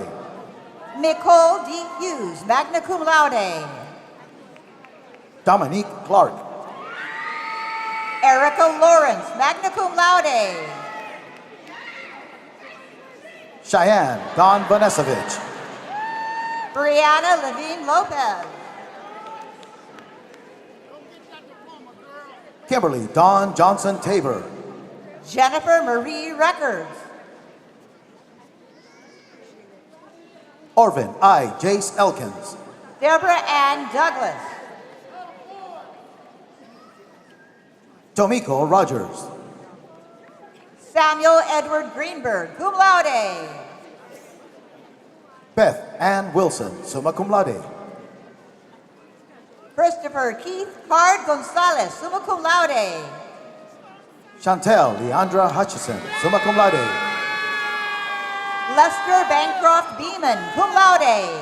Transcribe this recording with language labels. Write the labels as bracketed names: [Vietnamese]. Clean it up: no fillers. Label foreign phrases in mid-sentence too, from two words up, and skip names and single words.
[English] Nicole D. Hughes, [Latin] magna cum laude. [English] Dominique Clark. Erica Lawrence, [Latin] magna cum laude. [English] Cheyenne Don Vanesevich. Brianna Levine Lopez. Kimberly Dawn Johnson Tabor. Jennifer Marie Records. Orvin I. Jace Elkins. Deborah Ann Douglas. Tomiko Rogers. Samuel Edward Greenberg, [Latin] cum laude. [English] Beth Ann Wilson, [Latin] summa cum laude. [English] Christopher Keith Card Gonzalez, [Latin] summa cum laude. [English] Chantel Leandra Hutchison, [Latin] summa cum laude. [English] Lester Bancroft Beeman, [Latin] cum laude.